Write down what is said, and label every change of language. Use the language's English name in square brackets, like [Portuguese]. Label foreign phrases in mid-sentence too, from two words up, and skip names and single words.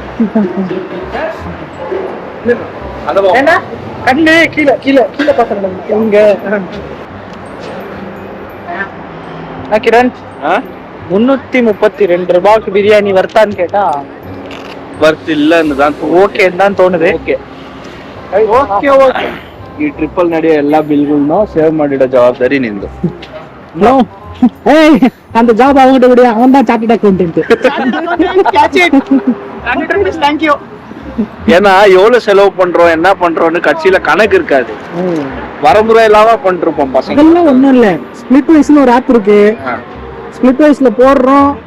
[Tamil] ஏன்னா கண்ணு கீழே கீழே கீழே பார்த்து நடக்கணும். இங்க கிரண் 332 ரூபாய்க்கு பிரியாணி வர்த்தான்னு கேட்டா வர்த் இல்லன்னு தான் ஓகேன்னு தான் தோணுது. [Kannada] ಓಕೆ [English] okay okay [Kannada] ಈ ಟ್ರಿಪ್ಪಲ್ ನಡೆಯೋ ಎಲ್ಲಾ ಬಿಲ್ಗಳನ್ನೂ ಸೇವ್ ಮಾಡಿಡೋ ಜವಾಬ್ದಾರಿ ನಿಂದು. [Tamil] அந்த ஜாப் அவங்ககிட்ட விட அவன் தான் [English] chartered accountant. [Tamil] தேங்க்யூ. ஏன்னா எவ்வளவு செலவு பண்றோம் என்ன பண்றோம்னு கட்சியில கணக்கு இருக்காது, வரமுறை இல்லாம பண்ணிருப்போம் பசங்க. அதெல்லாம் ஒண்ணும் இல்ல. ஸ்பிளிட் வைஸ்னு ஒரு ஆப் இருக்கு. ஸ்பிளிட் வைஸ்ல போடுறோம்,